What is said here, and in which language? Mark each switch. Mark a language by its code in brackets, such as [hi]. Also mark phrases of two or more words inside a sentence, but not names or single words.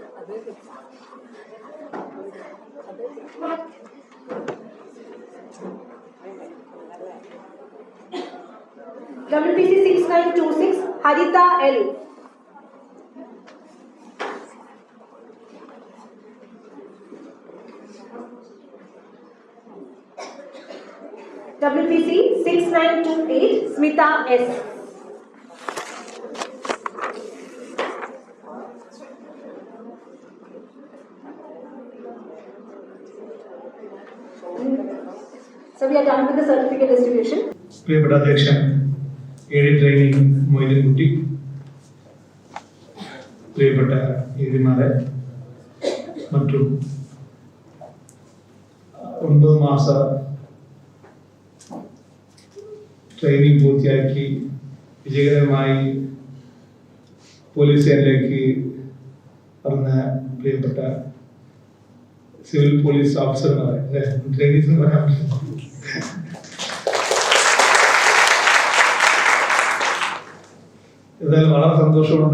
[en] WPC 6926, Harita L. WPC 6928, Smita S. So we are done with the certificate distribution. [ml] പ്രിയപ്പെട്ട അധ്യക്ഷൻ എ ഡി ട്രെയിനിങ് മൊയ്തീൻകുട്ടി, പ്രിയപ്പെട്ട എഡിമാരെ, மற்றும் 9 മാസ ട്രെയിനിങ് പൂർത്തിയാക്കി വിജയകരമായി പോലീസ് സേനയിലേക്ക് വന്ന പ്രിയപ്പെട്ട സിവിൽ പോലീസ് ഓഫീസർമാരെ, ട്രെയിനീസ് എന്ന് പറയാൻ പറ്റും, എന്തായാലും വളരെ സന്തോഷമുണ്ട്.